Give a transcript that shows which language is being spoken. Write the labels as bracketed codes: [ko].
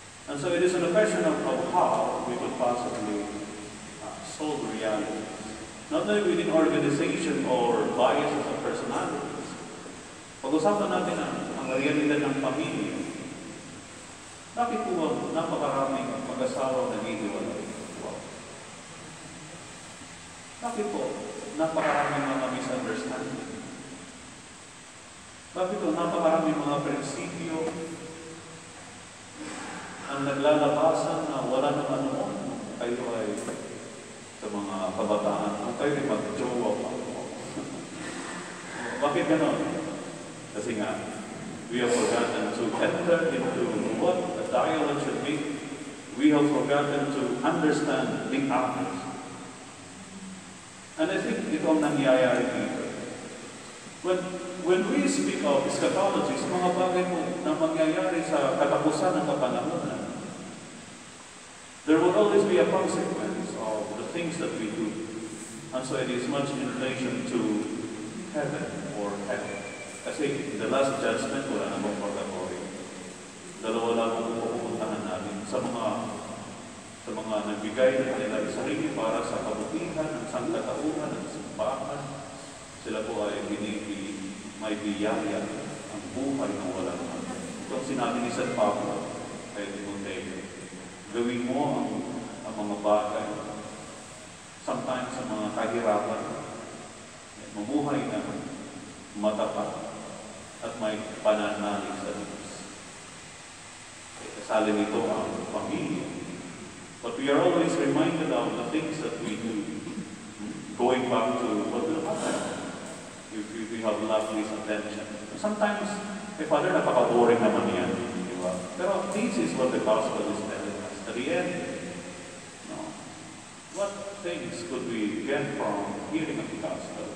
[en] And so it is a question of how we could possibly solve reality. Not only within organization or biases of personalities. [tl] Pag-usapan natin ang realidad ng pamilya. Bakit po napakaraming mag-asawa naghihiwalay? Wow. Bakit po napakaraming mga misunderstanding? Bakit po napakaraming mga prinsipyo ang naglalabasan na wala naman noon kayo ay sa mga kabataan kung kayo ay mag-jowa pa. Bakit ganon? Kasi nga, [en] we have forgotten to enter into what a dialogue should be. We have forgotten to understand the others. And I think [tl] ito ang nangyayari dito. [en] When we speak of eschatology, [tl] mga bagay mo na mangyayari sa katapusan ng kapanahunan, [en] there will always be a consequence of the things that we do. And so it is much in relation to heaven or hell. [tl] Kasi [en] the last judgment, [tl] wala namang purgatory. Dalawa lang ang pupuntahan natin sa mga nagbigay ng kanilang sarili para sa kabutihan ng sangkatauhan ng simbahan. Sila po ay may biyaya ang buhay na wala naman. Ito ang sinabi ni San Pablo kay Timoteo. Gawin mo ang mga bagay. Sometimes sa mga kahirapan, mamuhay na matapat at may pananalig sa Diyos. Kasali nito ang pamilya. [en] But we are always reminded of the things that we do. Going back to what will happen if we have loveless attention. [tl] Sometimes, Father, napaka-boring naman yan. Diba? [en] Pero this is what the gospel is telling us. At the end, what things could we get from hearing of the gospel?